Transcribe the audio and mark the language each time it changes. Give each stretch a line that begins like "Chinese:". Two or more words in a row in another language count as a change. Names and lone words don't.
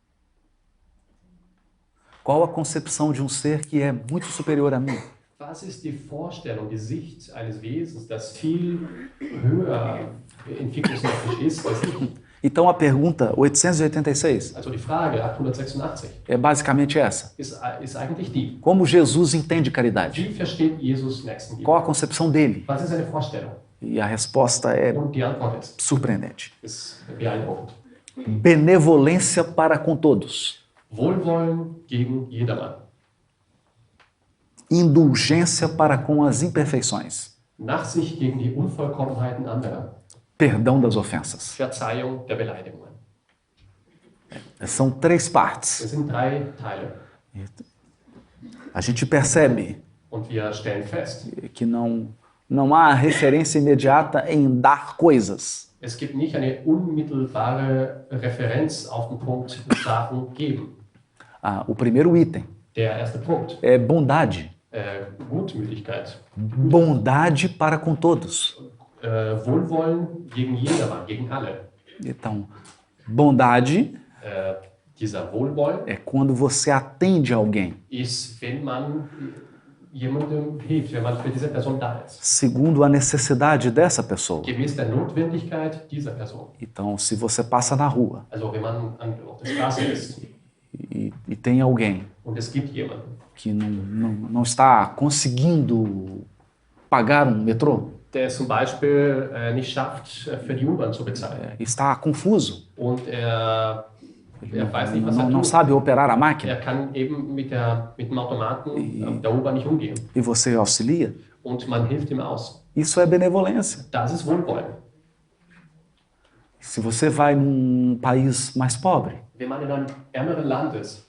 Portuguese: Qual a concepção de um ser que é muito superior a mim?
German: Was ist die Vorstellung, die Sicht eines Wesens, das viel höher entwicklungsmäßig ist als ich?
Portuguese: Então a pergunta 886
German: Also die Frage 886
Portuguese: é basicamente essa.
German: ist eigentlich die,
Portuguese: Como Jesus entende caridade?
German: wie versteht Jesus Nächstenliebe?
Portuguese: Qual a concepção dele?
German: Was ist seine Vorstellung?
Portuguese: E a resposta é
German: Und die Antwort
Portuguese: surpreendente.
German: ist beeindruckend.
Portuguese: Benevolência para com todos.
German: Wohlwollen gegen jedermann.
Portuguese: Indulgência para com as imperfeições.
German: Nachsicht gegen die Unvollkommenheiten anderer.
Portuguese: Perdão das ofensas.
German: Verzeihung der Beleidigungen.
Portuguese: São três partes.
German: Es sind 3 Teile.
Portuguese: A gente percebe
German: Und wir stellen fest,
Portuguese: que não há referência imediata em dar coisas.
German: es gibt nicht eine unmittelbare Referenz auf den Punkt Sachen geben.
Portuguese: O primeiro item
German: Der erste Punkt,
Portuguese: é bondade.
German: Gutmütigkeit.
Portuguese: Bondade para com todos.
German: Wohlwollen gegen jedermann, gegen alle.
Portuguese: Então, bondade
German: Dieser Wohlwollen
Portuguese: é quando você atende alguém
German: ist, wenn man jemandem hilft, wenn man für diese Person da ist.
Portuguese: segundo a necessidade dessa pessoa.
German: Gemäß der Notwendigkeit dieser Person.
Portuguese: Então, se você passa na rua
German: Also wenn man auf der Straße ist
Portuguese: e tem alguém
German: und es gibt jemanden,
Portuguese: que não está conseguindo pagar um metrô,
German: der es zum Beispiel nicht schafft, für die U-Bahn zu bezahlen.
Portuguese: está confuso,
German: Und er weiß nicht, was er
Portuguese: não
German: tut.
Portuguese: sabe operar a máquina,
German: Er kann eben mit dem Automaten der U-Bahn nicht umgehen.
Portuguese: e você auxilia,
German: Und man hilft ihm aus.
Portuguese: isso é benevolência.
German: Das ist Wohlwollen.
Portuguese: Se você vai num país mais pobre
German: Wenn man in einem ärmeren Land ist